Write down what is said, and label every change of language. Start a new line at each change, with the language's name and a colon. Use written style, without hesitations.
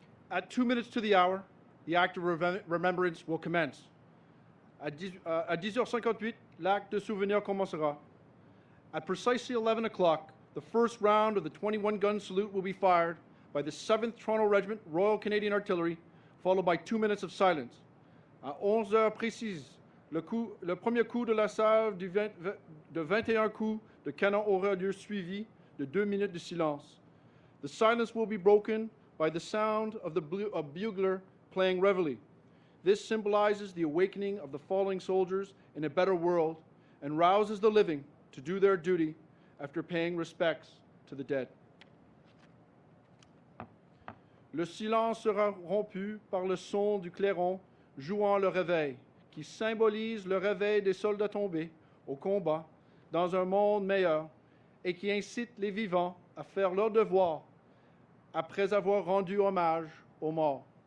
English: At 2 minutes to the hour, the act of remembrance will commence.
French: À 10h58, l'acte de souvenir commencera.
English: At precisely 11 o'clock, the first round of the 21-gun salute will be fired by the 7th Toronto Regiment Royal Canadian Artillery, followed by 2 minutes of silence.
French: À 11h précises, le premier coup de la salve de 21 coups de canon aura lieu suivi de 2 minutes de silence.
English: The silence will be broken by the sound of the bugler playing Reveille. This symbolizes the awakening of the falling soldiers in a better world and rouses the living to do their duty after paying respects to the dead.
French: Le silence sera rompu par le son du clairon jouant le réveil, qui symbolise le réveil des soldats tombés au combat dans un monde meilleur et qui incite les vivants à faire leur devoir après avoir rendu hommage aux morts.